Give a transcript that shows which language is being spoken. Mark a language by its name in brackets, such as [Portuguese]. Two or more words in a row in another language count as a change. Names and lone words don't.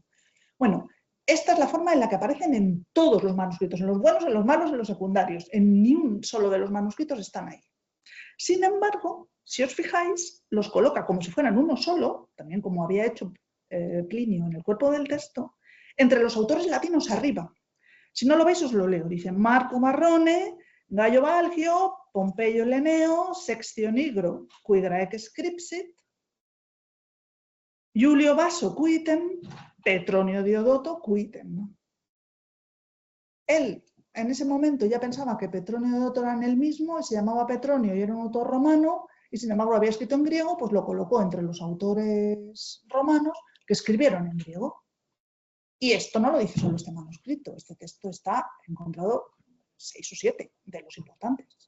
[Spanish] Bueno, esta es la forma en la que aparecen en todos los manuscritos, en los buenos, en los malos, en los secundarios. En ni un solo de los manuscritos están ahí. Sin embargo, si os fijáis, los coloca como si fueran uno solo, también como había hecho Plinio en el cuerpo del texto, entre los autores latinos arriba. Si no lo veis, os lo leo. Dice Marco Marrone, Gaio Valgio, Pompeyo Leneo, Sextio Nigro, [Latin] qui Graec scripsit, [Spanish] Julio Basso quitem, Petronio Diódoto quitem. Él en ese momento ya pensaba que Petronio y Diódoto eran el mismo, y se llamaba Petronio y era un autor romano, y sin embargo lo había escrito en griego, pues lo colocó entre los autores romanos que escribieron en griego. Y esto no lo dice solo este manuscrito, este texto está encontrado 6 o 7 de los importantes.